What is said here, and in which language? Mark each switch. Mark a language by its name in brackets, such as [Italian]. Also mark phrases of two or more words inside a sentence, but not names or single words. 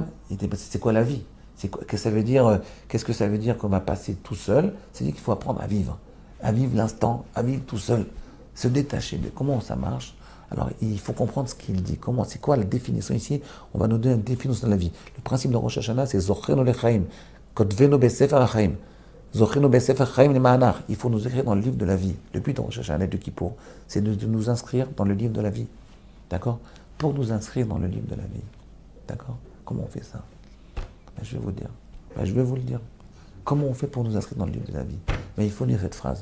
[French] C'est quoi la vie? Qu'est-ce que ça veut dire qu'on va passer tout seul? C'est-à-dire qu'il faut apprendre à vivre l'instant, à vivre tout seul, se détacher de comment ça marche. Alors, il faut comprendre ce qu'il dit. C'est quoi la définition ici? On va nous donner une définition de la vie. Le principe de Rosh Hashanah, c'est [Hebrew] זכרנו לחיים, כתבנו בספר החיים. זכרנו בספר החיים למענך. [French] Il faut nous écrire dans le livre de la vie. Le but de Rosh Hashanah de Kippour, c'est de nous inscrire dans le livre de la vie. D'accord? Pour nous inscrire dans le livre de la vie. D'accord? Comment on fait ça? Je vais vous dire. Je vais vous le dire. Comment on fait pour nous inscrire dans le livre de la vie? Mais il faut lire cette phrase.